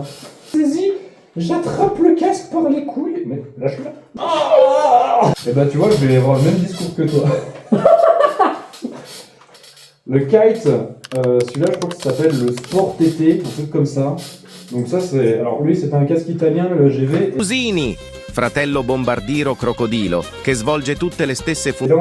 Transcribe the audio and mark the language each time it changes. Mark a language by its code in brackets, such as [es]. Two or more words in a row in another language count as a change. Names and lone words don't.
[fr] Saisis, j'attrape le casque par les couilles. Mais lâche-le. Et bah, tu vois, je vais avoir le même discours que toi. Le Kite, celui-là, je crois que ça s'appelle le Sport TT, un truc comme ça. Donc ça, c'est... Alors lui, c'est un casque italien, le GV. [it] Usini, fratello bombardiro crocodilo, che svolge tutte le stesse [fr] Et [it] funzioni.